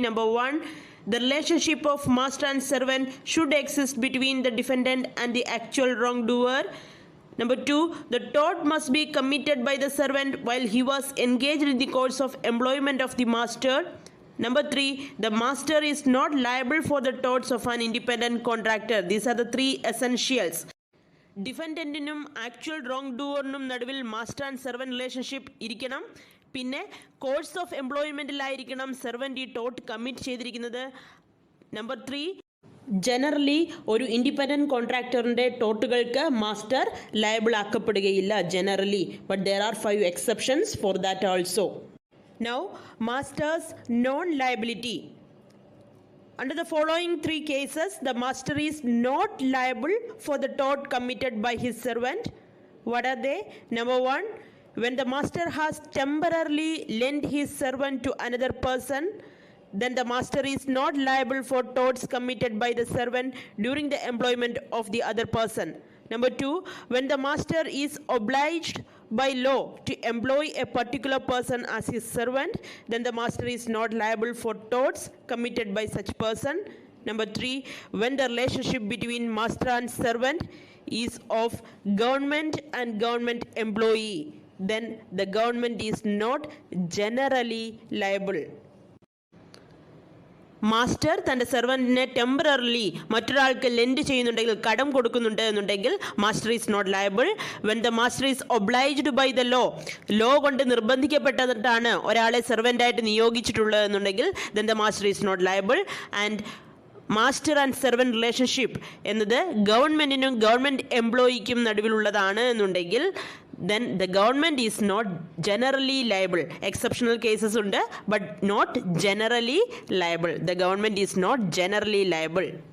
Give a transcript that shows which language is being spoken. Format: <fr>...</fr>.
<en>Number 1, the relationship of master and servant should exist between the defendant and the actual wrongdoer. Number 2, the tort must be committed by the servant while he was engaged in the course of employment of the master. Number 3, the master is not liable for the torts of an independent contractor. These are the 3 essentials.</en> <ml>ഡിഫൻഡൻറ്റിനും actual wrong ഡൂവറിനും നടുവിൽ master and servant relationship ഇരിക്കണം. പിന്നെ course of എംപ്ലോയ്മെൻറ്റിലായിരിക്കണം servant ഈ taught commit ചെയ്തിരിക്കുന്നത്. Number 3, generally ഒരു independent കോൺട്രാക്ടറിൻ്റെ ടോട്ടുകൾക്ക് master liable ആക്കപ്പെടുകയില്ല generally.</ml> <en>But there are 5 exceptions for that also. Now, master's non-liability. Under the following three cases, the master is not liable for the tort committed by his servant. What are they? Number one, when the master has temporarily lent his servant to another person, then the master is not liable for torts committed by the servant during the employment of the other person. Number two, when the master is obliged by law to employ a particular person as his servant, then the master is not liable for torts committed by such person. Number three, when the relationship between master and servant is of government and government employee, then the government is not generally liable.</en> <ml>Master തൻ്റെ സെർവൻറ്റിനെ temporarily മറ്റൊരാൾക്ക് lent ചെയ്യുന്നുണ്ടെങ്കിൽ, കടം കൊടുക്കുന്നുണ്ട് എന്നുണ്ടെങ്കിൽ</ml> <en>Master is not liable. When the master is obliged by the law</en> <ml>കൊണ്ട് നിർബന്ധിക്കപ്പെട്ടിട്ടാണ് ഒരാളെ സെർവൻ്റായിട്ട് നിയോഗിച്ചിട്ടുള്ളത് എന്നുണ്ടെങ്കിൽ</ml> <en>Then the master is not liable.</en> <ml>And master and servant relationship എന്നത് ഗവൺമെൻറ്റിനും ഗവൺമെൻറ് എംപ്ലോയിക്കും നടുവിലുള്ളതാണ് എന്നുണ്ടെങ്കിൽ</ml> <en>then the government is not generally liable. Exceptional cases</en> <ml>ഉണ്ട്,</ml> <en>but not generally liable. The government is not generally liable.</en>